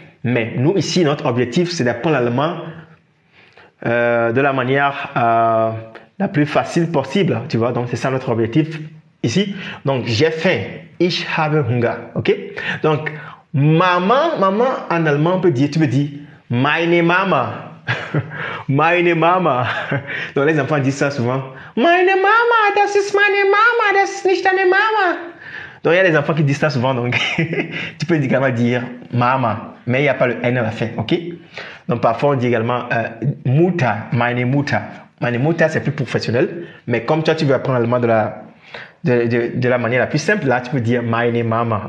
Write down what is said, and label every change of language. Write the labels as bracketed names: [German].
[French] Mais nous, ici, notre objectif, c'est d'apprendre l'allemand de la manière la plus facile possible. Tu vois, donc c'est ça notre objectif ici. Donc, j'ai faim. [German] Ich habe Hunger. [French] OK? Donc, maman en allemand, tu peux dire [German] meine Mama. Meine Mama. [French] Donc, les enfants disent ça souvent. [German] Meine Mama, das ist meine Mama, das ist nicht deine Mama. [French] Donc, il y a des enfants qui disent ça souvent. Donc, tu peux également dire Mama, mais il n'y a pas le N à la fin. OK? Donc, parfois, on dit également [German] Mutter, meine Mutter. Meine Mutter, [French] c'est plus professionnel. Mais comme toi, tu veux apprendre l'allemand de la manière la plus simple, là, tu peux dire [German] meine Mama.